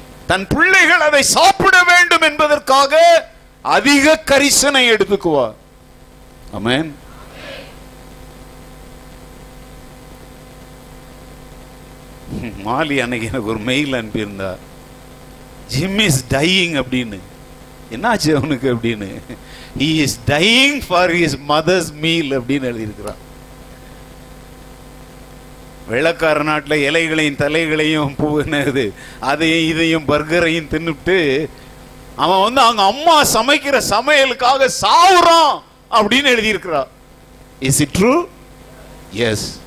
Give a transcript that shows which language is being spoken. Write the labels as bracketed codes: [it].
[ta] தன் பிள்ளைகள் அதை சாப்பிட வேண்டும் என்பதற்காக அதிக கரிசனை எடுத்துக்குவா. ஆமென். மாலி அன்னைக்கு எனக்கு ஒரு மெயில் அனுப்பியிருந்தா, [en] Jim is dying [ta] அப்படின்னு. என்னாச்சு அவனுக்கு அப்படின்னு? [en] he is dying for his mother's meal [ta] அப்படின்னு எழுதியிருக்கிறான். வெள்ளக்கார நாட்டில் இலைகளையும் தலைகளையும் பூனது அதையும் இதையும் பர்கரையும் தின்னுட்டு அவன் வந்து அவங்க அம்மா சமைக்கிற சமையலுக்காக சாவுறான் அப்படின்னு எழுதியிருக்கிறான். [en] Is it true? Yes.